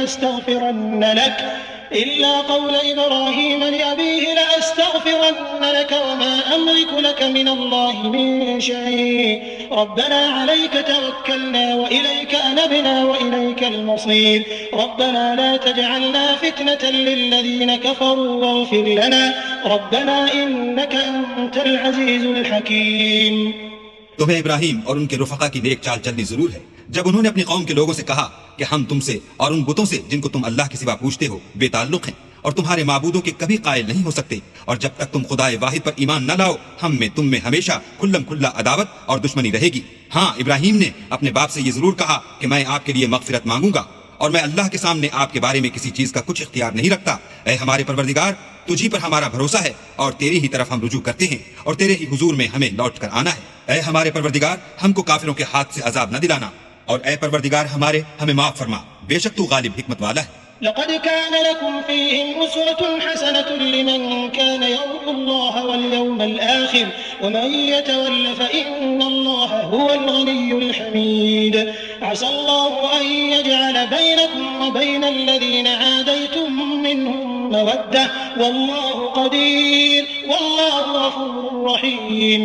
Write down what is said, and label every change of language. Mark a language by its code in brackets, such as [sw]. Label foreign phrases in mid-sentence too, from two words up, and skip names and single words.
[ar] لأستغفرن لك وما أملك لك من الله من شيء ربنا عليك توكلنا وإليك أنبنا وإليك المصير ربنا لا تجعلنا فتنة للذين كفروا واغفر لنا ربنا إنك أنت العزيز الحكيم. [ur] تمہیں ابراہیم اور ان کے رفقا کی نیک چال چلنی ضرور ہے جب انہوں نے اپنی قوم کے لوگوں سے کہا کہ ہم تم سے اور ان بتوں سے جن کو تم اللہ کے سوا پوچھتے ہو بے تعلق ہیں اور تمہارے معبودوں کے کبھی قائل نہیں ہو سکتے، اور جب تک تم خدائے واحد پر ایمان نہ لاؤ ہم میں تم میں ہمیشہ کھلم کھلا عداوت اور دشمنی رہے گی. ہاں، ابراہیم نے اپنے باپ سے یہ ضرور کہا کہ میں آپ کے لیے مغفرت مانگوں گا اور میں اللہ کے سامنے آپ کے بارے میں کسی چیز کا کچھ اختیار نہیں رکھتا. اے ہمارے پروردگار، تجھی پر ہمارا بھروسا ہے اور تیری ہی طرف ہم رجوع کرتے ہیں اور تیرے ہی حضور میں ہمیں لوٹ کر آنا ہے. اے ہمارے پروردگار، ہم کو کافروں کے ہاتھ سے عذاب نہ دلانا، اور اے پروردگار ہمارے ہمیں معاف فرما، بیشک تو غالب حکمت والا ہے. [ar] لقد كان لكم فيهم أسوة حسنة لمن كان يرجو الله واليوم الآخر ومن يتول فإن الله هو الغني الحميد. عسى الله أن يجعل بينكم وبين الذين عاديتم منهم مودة والله قدير والله غفور رحيم.